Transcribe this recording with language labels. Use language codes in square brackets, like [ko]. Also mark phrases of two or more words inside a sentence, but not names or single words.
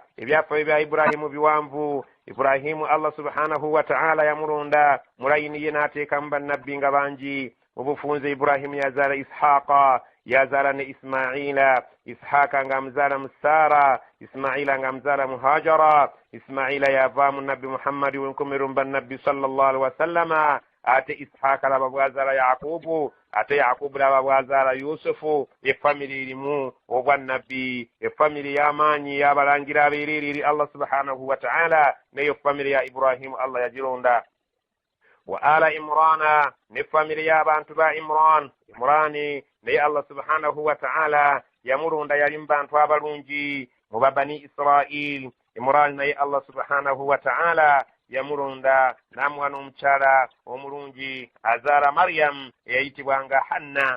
[lg] Ebyafaayo bya Ibrahimu biwanvu. Ibrahimu [ar] الله سبحانه وتعالى [lg] yamulonda mulayini ye n'ateekamu bannabbi nga bangi. Mu bufunze Ibrahimu yazaala Ishaqa, yazaala ne Ismaila. Ishaqa ng'amuzaala mu Sara, Ismaila ng'amuzaala mu Hajara. Ismaila yavaamu nabbi Muhammadi wenkomerero mu bannabbi [ar] صلى الله عليه وسلم. [lg] Ate Ishaqa laba bwazaala Yaqubu, ate Yaqubu laba bwazaala Yusufu. Efamiri erimu obwannabbi, efamiri y'amaanyi y'abalangira abeereri eri [ar] الله سبحانه وتعالى. [lg] Neyo famiri ya Ibrahimu Allah yagironda. [ar] وآل عمران, [lg] ne famiri y'abantu ba Imrani naye [ar] الله سبحانه وتعالى [lg] yamulonda yali mu bantu abalungi mu babani Israil. Imrani naye [ar] الله سبحانه وتعالى [lg] yamulonda n'amuwa n'omukyala omulungi azaala Maryam eyayitibwanga Hanna.